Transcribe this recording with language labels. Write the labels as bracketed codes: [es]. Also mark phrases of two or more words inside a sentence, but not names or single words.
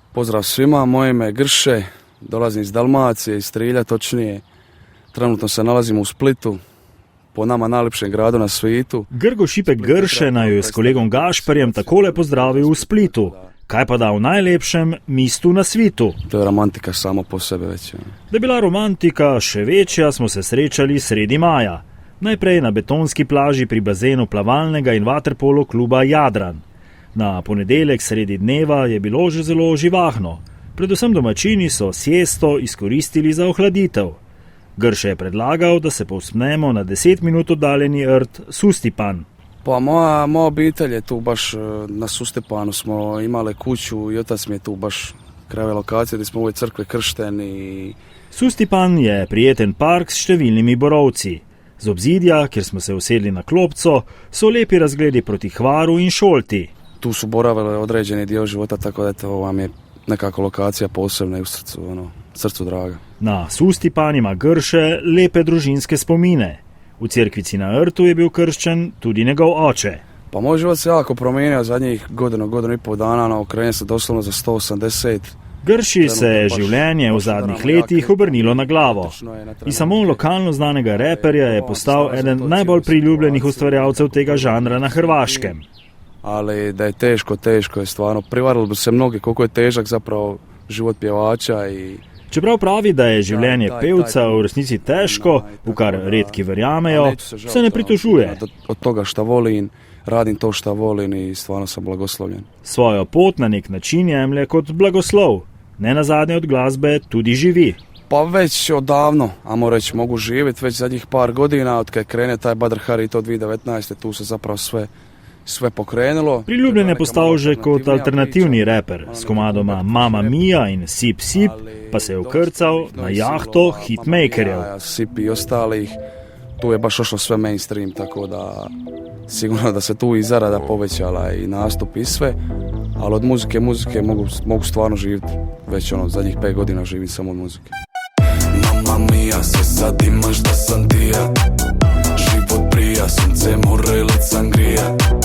[hr] Pozdrav svima, moje ime je Grše, dolazim iz Dalmacije, iz Trilja točnije. Trenutno se nalazimo u Splitu, po nama najljepšem gradu na svijetu. [sl] Grgo Šipek Grše naj jo je s kolegom Gašperjem takole pozdravil v Splitu. Kaj pa da v najlepšem mestu na svitu? [hr] To je romantika samo po sebe već. [sl] Da je bila romantika še večja, smo se srečali sredi maja. Najprej na betonski plaži pri bazenu plavalnega in vaterpolo kluba Jadran. Na ponedeljek sredi dneva je bilo že zelo živahno. Predvsem domačini so siesto izkoristili za ohladitev. Grše je predlagal, da se povzpnemo na 10 minut oddaljeni rt Sustipan. [hr] Pa moja obitelj je tu baš na Sustipanu, smo imali kuću i otac mi je tu baš kraj lokacije gdje smo u ovoj crkvi kršteni. [sl] Sustipan je prijeten park s številnimi borovci. Z obzidja, kjer smo se usedli na klopco, so lepi razgledi proti Hvaru in Šolti. [hr] Tu su boravile određeni dio života, tako da to vam je nekako lokacija posebna i u srcu draga. [sl] Na Sustipan ima Grše lepe družinske spomine. V cerkvici na Rtu je bil krščen tudi njegov oče. [hr] Pa moj život se jako promijenio zadnjih godinu i pol dana, okrenio se doslovno za 180. [sl] Grši se je življenje v zadnjih letih obrnilo na glavo. I samo lokalno znanega reperja je postal eden najbolj priljubljenih ustvarjalcev tega žanra na Hrvaškem. [hr] Ali da je teško je stvarno. Privarilo bi se mnogi koliko je težak zapravo život pjevača i... [sl] Čeprav pravi, da je življenje pevca v resnici težko, v kar redki verjamejo, se ne pritožuje. [hr] Od toga šta volim, radim to šta volim i stvarno sam blagoslovljen. [sl] Svojo pot na nek način jemlje kot blagoslov. Ne nazadnje od glasbe tudi živi. [hr] Pa već odavno, ajmo reći, mogu živjeti već zadnjih par godina, od kad krene taj Badr Hari to 2019. Tu se zapravo sve pokrenulo. [sl] Priljubljen je postal že kot alternativni reper, s komadoma Mama Mia in Sip Sip, pa se je ukrcal na jahto hitmakerjev. [hr] Sip i ostalih, tu je baš ošlo sve mainstream, tako da sigurno da se tu i zarada povećala i nastup i sve, ali od muzike mogu stvarno živjeti, već zadnjih 5 godina živim samo od muzike. Mama Mia, sve sad imaš da sam ti ja, život prija, sunce, more, led, sangrija.